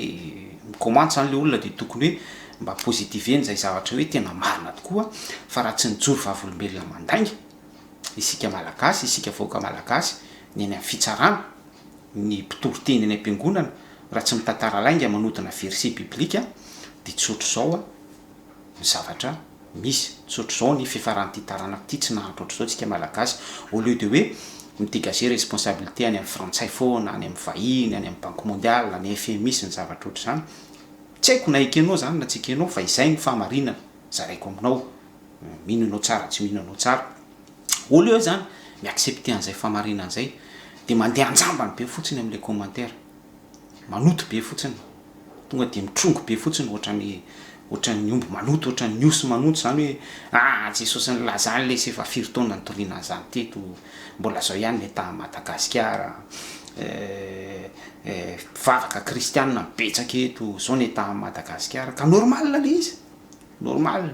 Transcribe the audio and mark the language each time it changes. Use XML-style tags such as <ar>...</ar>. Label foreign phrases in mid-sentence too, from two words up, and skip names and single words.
<mg>mikomanty zany le olona dia tokony hoe mba pozitiveny zay zavatra hoe tena marina tokoa, fa raha tsy nijoro vavolombelona mandainga isika malagasy, isika vahoaka malagasy ny any amin'ny fitsarana, ny mpitoroteny any am-piangonana, raha tsy mitantara lainga manodina verset biblika dia tsotro zao ny zavatra misy, tsotro zao ny fiafaran'ity taranaka ity, tsy nahantra ohatr'izao tsika malagasy.</mg> <fr>Au lieu de</fr> <mg>hoe midégager responsabilité any amin'ny frantsay foana, any amin'ny vahiny, any amin'ny</mg> <fr>banque mondiale,</fr> <mg>any FMI sy ny zavatra ohatr'izany. Tsy haiko na ekenao zany na tsy ekenao, fa izay ny fahamarinana zaraiko aminao, mino anao tsara tsy mino anao tsara.</mg> <fr>Au lieu</fr> <mg>zany miaccepter an'izay fahamarinana izay dia mandeha anjambany be fotsiny amin'ilay commentaire, manoto be fotsiny, tonga dia mitrongo be fotsiny ohatran'ny omby manoto, ohatran'ny osy manoto zany hoe Jesosy nilazany ilay sy efa 4 taona nitoriana an'izany teto, mbola zao ihany ny tamin'ny Madagasikara, vavaka kristianina betsaka eto, zao ny tamin'ny Madagasikara, ka normal le izy, normal.</mg>